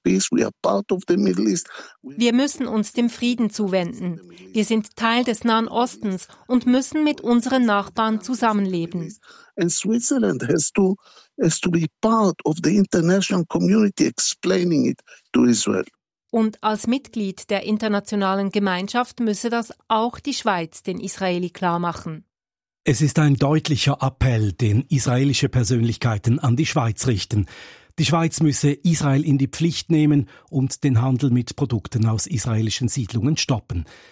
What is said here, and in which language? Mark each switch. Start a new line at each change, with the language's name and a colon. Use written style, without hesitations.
German: Wir müssen uns dem Frieden zuwenden. Wir sind Teil des Nahen Ostens und müssen mit unseren Nachbarn zusammenleben.
English: And Switzerland has to be part of the international community explaining it to Israel.
German: Und als Mitglied der internationalen Gemeinschaft müsse das auch die Schweiz den Israeli klarmachen. Es ist ein deutlicher Appell, den israelische Persönlichkeiten an die Schweiz richten. Die Schweiz müsse Israel in die Pflicht nehmen und den Handel mit Produkten aus israelischen Siedlungen stoppen.